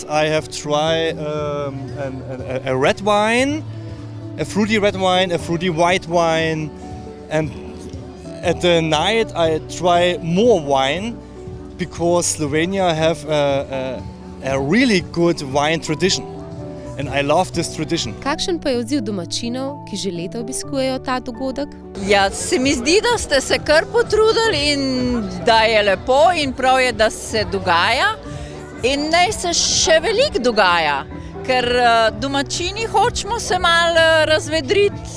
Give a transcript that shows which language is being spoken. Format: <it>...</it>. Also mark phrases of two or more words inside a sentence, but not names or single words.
<en>I have tried a red wine, a fruity red wine, a fruity white wine, and at the night I try more wine because Slovenia have a really good wine tradition and I love this tradition.</en> <sl>Kakšen pa je odziv domačinov, ki že leta obiskujejo ta dogodek? Ja, se mi zdi, da ste se kar potrudili in da je lepo in prav je, da se dogaja in naj se še veliko dogaja, ker domačini hočemo se malo razvedriti.</sl>